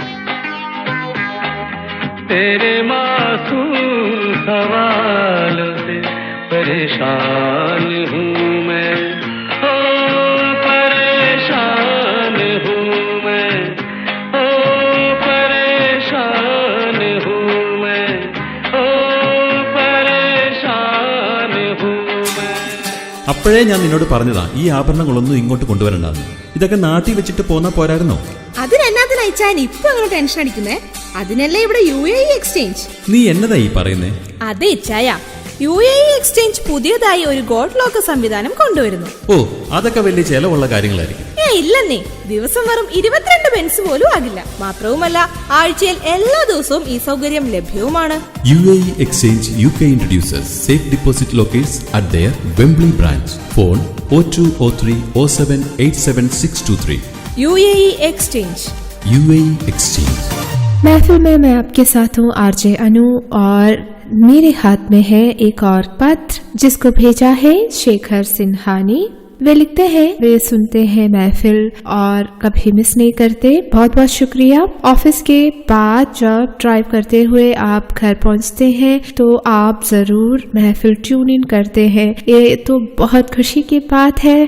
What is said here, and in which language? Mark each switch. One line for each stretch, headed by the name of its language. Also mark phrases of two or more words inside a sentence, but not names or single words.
Hindi: तेरे मासूम सवालों से परेशान हूँ मैं, ओ परेशान हूँ मैं, ओ परेशान हूँ मैं, ओ परेशान हूँ मैं।
Malayalam: അപ്പോഴേ ഞാൻ നിന്നോട് പറഞ്ഞതാ ഈ ആഭരണങ്ങളൊന്നും ഇങ്ങോട്ട് കൊണ്ടുവരണ്ടെന്ന്. ഇതൊക്കെ നാട്ടിൽ വെച്ചിട്ട് പോന്നാ പോരായിരുന്നോ? അതിനെന്നാത്തിനാ ഇച്ചായൻ ഇപ്പൊ അങ്ങനെ ടെൻഷൻ അടിക്കുന്നേ? അതിനല്ലേ ഇവിടെ UAE എക്സ്ചേഞ്ച്. നീ എന്നതാ ഈ പറയുന്നേ? അതെ ഇച്ചായ, UAE എക്സ്ചേഞ്ച് പുതിയതായി ഒരു
English: gold locker
Malayalam: സംവിധാനം കൊണ്ടുവരുന്നു. ഓ, അതൊക്കെ വലിയ ചെലവുള്ള കാര്യങ്ങളായിരിക്കും. ഇല്ലെന്നേ, ദിവസം വെറും 22 പെൻസ് പോലും ആകില്ല. മാത്രവുമല്ല, ആഴ്ചയിൽ എല്ലാ ദിവസവും ഈ സൗകര്യം ലഭ്യവുമാണ്.
English: UAE Exchange UK introduces safe deposit lockers at their Wembley branch. Phone 0203 07 87623. UAE Exchange. UAE Exchange.
Hindi: महफिल में मैं आपके साथ हूँ RJ अनु, और मेरे हाथ में है एक और पत्र जिसको भेजा है शेखर सिन्हा ने। वे लिखते हैं, वे सुनते हैं महफिल और कभी मिस नहीं करते। बहुत बहुत शुक्रिया। ऑफिस के बाद जब ड्राइव करते हुए आप घर पहुंचते हैं तो आप जरूर महफिल
English: tune in
Hindi: करते हैं, ये तो बहुत खुशी की बात है।